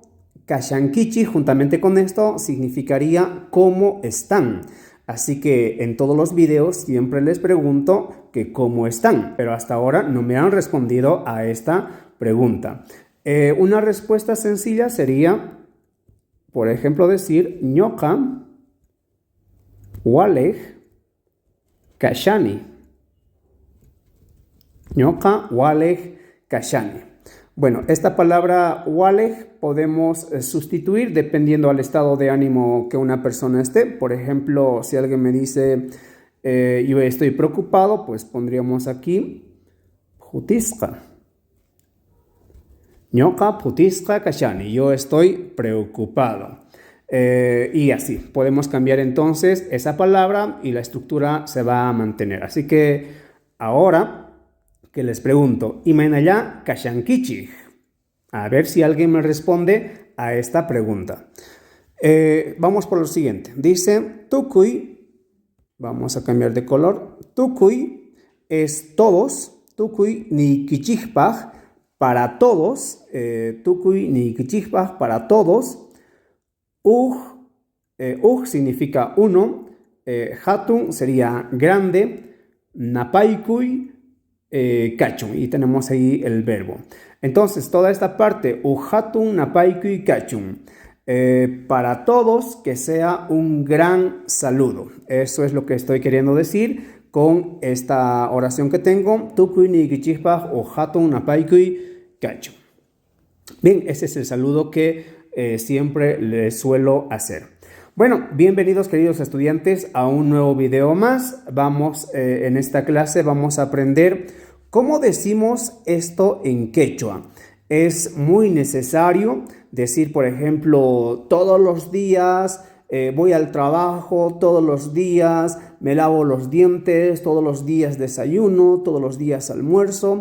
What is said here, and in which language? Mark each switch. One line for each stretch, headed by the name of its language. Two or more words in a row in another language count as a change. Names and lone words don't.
Spanish: Kashankichi, juntamente con esto, significaría cómo están. Así que en todos los videos siempre les pregunto que cómo están, pero hasta ahora no me han respondido a esta pregunta. Una respuesta sencilla sería, por ejemplo, decir
Quechua: ñoqa walej kashani. Ñoqa walej kashani.
Spanish: Bueno, esta palabra walej podemos sustituir dependiendo al estado de ánimo que una persona esté. Por ejemplo, si alguien me dice yo estoy preocupado, pues pondríamos aquí putisqa.
Quechua: Ñoqa putisqa kashani.
Spanish: Yo estoy preocupado. Y así, podemos cambiar entonces esa palabra y la estructura se va a mantener. Así que ahora que les pregunto,
Quechua: imaynalla kashankichik.
Spanish: A ver si alguien me responde a esta pregunta. Vamos por lo siguiente. Dice tukuy, vamos a cambiar de color. Tukuy es todos,
Quechua: tukuy niykichikpaq
Spanish: para todos,
Quechua: tukuy niykichikpaq
Spanish: para todos. Significa uno, hatun sería grande,
Quechua: napaykuy kachun,
Spanish: y tenemos ahí el verbo. Entonces, toda esta parte,
Quechua: hatun napaykuy kachun,
Spanish: para todos que sea un gran saludo. Eso es lo que estoy queriendo decir con esta oración que tengo.
Quechua: Tukuy niykichikpaq hatun napaykuy kachun.
Spanish: Bien, ese es el saludo que siempre les suelo hacer. Bueno, bienvenidos queridos estudiantes a un nuevo video más. En esta clase vamos a aprender cómo decimos esto en quechua. Es muy necesario decir, por ejemplo, todos los días voy al trabajo, todos los días me lavo los dientes, todos los días desayuno, todos los días almuerzo.